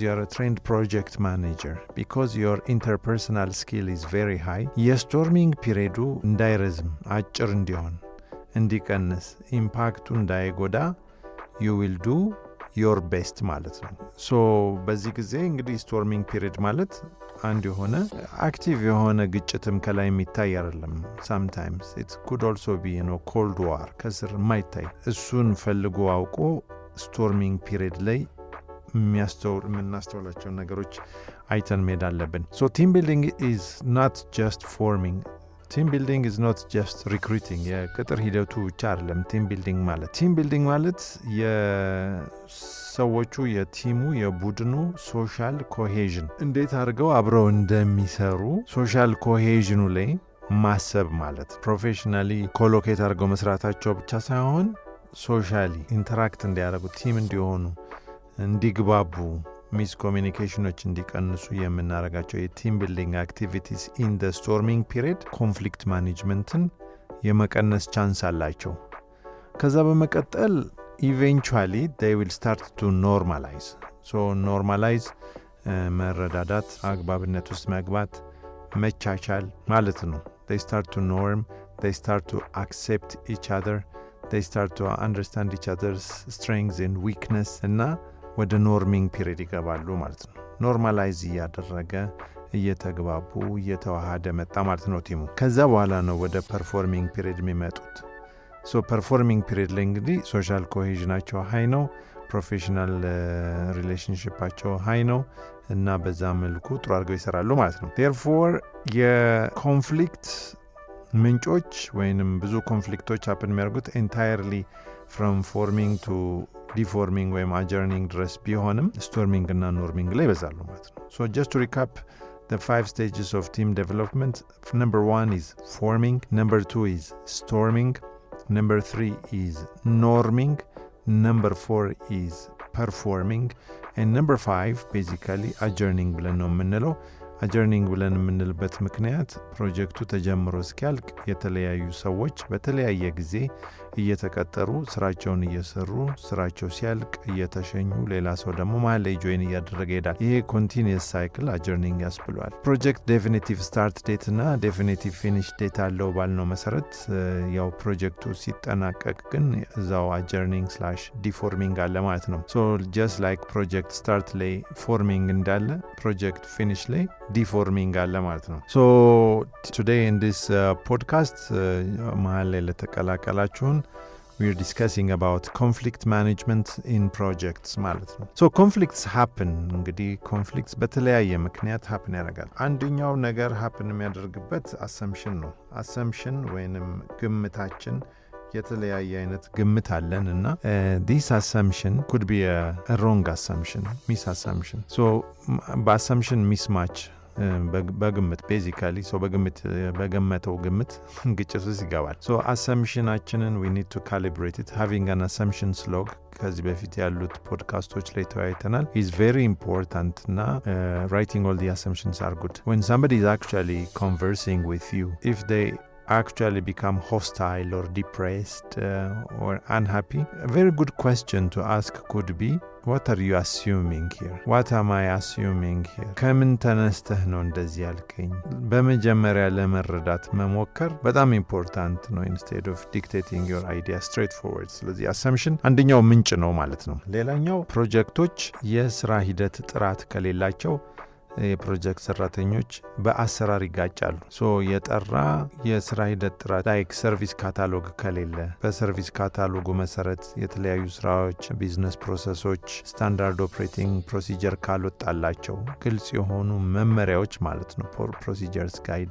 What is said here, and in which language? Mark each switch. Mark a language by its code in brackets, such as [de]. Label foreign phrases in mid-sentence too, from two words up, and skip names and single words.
[en] you are a trained project manager because your interpersonal skill is very high storming period [am] እንዳይረዝም አጭር እንዲሆን እንዲቀንስ ኢምፓክቱ እንዳይጎዳ [en] you will do your best [am] ማለት ነው so በዚህ ጊዜ እንግዲህ [en] storming period [am] ማለት አንድ የሆነ አክቲቭ የሆነ ግጭትም ከላይ የሚታይ አይደለም [en] sometimes it could also be you know cold war [am] ከስር የማይታይ እሱን ፈልጎ አውቆ [en] storming period [am] ላይ የምናስተውላቸው ነገሮች አይተን መሄድ አለብን [en] so team building is not just forming team building is not just recruiting [am] የቅጥር ሂደቱ ብቻ አይደለም [en] team building [am] ማለት የሰዎቹ የቲሙ የቡድኑ [en] social cohesion [am] እንዴት አድርገው አብረው እንደሚሰሩ [en] social cohesion [am] ላይ ማሰብ ማለት [en] professionally collocate [am] አድርገው መስራታቸው ብቻ ሳይሆን [en] socially interact [am] እንዲያደርጉ ቲም እንዲሆኑ እንዲግባቡ [en] miscommunications [am] እንዲቀንሱ የምናረጋቸው [en] team building activities in the storming period conflict management [am] የመቀነስ ቻንስ አላቸው ከዛ በመቀጠል [en] eventually they will start to normalize so normalize [am] መረዳዳት አግባብነት ውስጥ መግባት መቻቻል ማለት ነው [en] they start to norm they start to accept each other they start to understand each other's strengths and weakness [am] እና ወደ [en] norming period [am] ይገባሉ ማለት ነው ኖርማላይዝ ያደረገ እየተግባቡ እየተዋሃደ መጣ ማለት ነው ቲሙ ከዛ በኋላ ነው ወደ [en] performing period [am] የሚመጡት [en] so performing period [am] ላይ እንግዲህ [en] social cohesion high [am] ነው ፕሮፌሽናል [en] relationship high [am] ነው እና በዛ መልኩ ጥሩ አድርገው ይሰራሉ ማለት ነው therefore የኮንፍሊክት ምንጮች ወይንም ብዙ ኮንፍሊክቶች happen የሚያደርጉት [en] entirely from forming to deforming [am] ወይም adjourning ድረስ ቢሆንም storming እና norming ላይ ይበዛሉ ማለት ነው [en] so just to recap the 5 stages of team development number 1 is forming number 2 is storming number 3 is norming number 4 is performing and number 5 basically adjourning [am] ብለን ነው የምንለው adjourning ብለን የምንልበት ምክንያት ፕሮጀክቱ ተጀምሮ እስኪያልቅ የተለያዩ ሰዎች በተለያየ ጊዜ እየተቀጠሩ ስራቸውን እየሰሩ ስራቸው ሲያልቅ እየተሸኙ ሌላ ሰው ደግሞ መሀል ላይ ጆይን እያደረገ ይሄዳል ይሄ [en] continuous cycle adjourning [am] ያስብለዋል ፕሮጀክት [en] definitive start date [am] እና [en] definitive finish date [am] አለው ባልነው መሰረት ያው ፕሮጀክቱ ሲጠናቀቅ ግን እዛው adjourning/deforming አለ ማለት ነው [en] so just like project start [am] ላይ forming እንዳለ [en] project finish [am] ላይ deforming አለ ማለት ነው [en] so today in this podcast [am] መሀል ላይ ለተቀላቀላችሁን [en] we are discussing about conflict management in projects [am] ማለት ነው [en] so conflicts happen እንግዲህ conflicts [am] በተለያየ ምክንያት [en] happen [am] ያደርጋል አንደኛው ነገር [en] happen የሚያደርግበት assumption ነው assumption [am] ወይንም ግምታችን የተለያየ አይነት ግምት አለን እና [en] this assumption could be a wrong assumption misassumption so በassumption mismatch በግምት basically so [am] በገመተው ግምት ግጭት ውስጥ ይገባል [en] so assumptionአችንን we need to calibrate it having an assumptions log [am] ከዚህ በፊት ያሉት ፖድካስቶች ላይ ተወያይተናል [en] is very important እና writing all the assumptions are good when somebody is actually conversing with you if they actually become hostile or depressed or unhappy? A very good question to ask could be, what are you assuming here? What am I assuming here? [am] ከምን ተነስተህ ነው እንደዚህ ያልከኝ? በመጀመሪያ ለመረዳት መሞከር በጣም ኢምፖርታንት ነው [en] instead of dictating your idea straightforward. [am] ስለዚህ assumption አንደኛው ምንጭ ነው ማለት ነው። ሌላኛው ፕሮጀክቶች የስራ ሂደት ጥራት ከሌላቸው የፕሮጀክት ሰራተኞች በአሰራር ይጋጫሉ። የጠራ የስራ ሂደት ጥራት [en] like service catalog [am] ከሌለ [en] service catalog [am] መሰረት የተለያዩ ስራዎች [en] business processes standard operating procedure [am] ካልወጣላቸው ግልጽ የሆኑ መመሪያዎች ማለት ነው ፕሮሲጀርስ